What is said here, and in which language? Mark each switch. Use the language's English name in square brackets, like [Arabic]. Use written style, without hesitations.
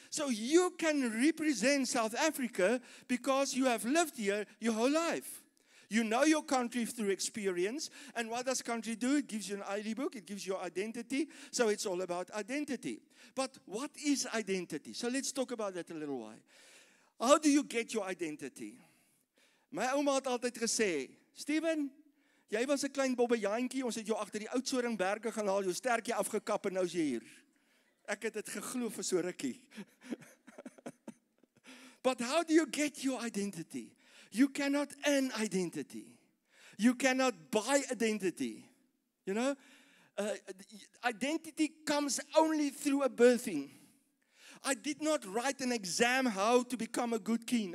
[English] So you can represent South Africa because you have lived here your whole life. You know your country through experience. And what does country do? It gives you an ID book. It gives you identity. So it's all about identity. But what is identity? So let's talk about that a little while. How do you get your identity? [Afrikaans] My ouma het altyd gesê, Steven, jy was 'n klein bobbejaantjie, ons het jou agter die Oudtshoornberge gaan haal, jou stertjie afgekap en nou is jy hier. Ek het dit geglo vir so rukkie. [English] But how do you get your identity? You cannot earn identity. You cannot buy identity. You know, identity comes only through a birthing. I did not write an exam how to become a good king.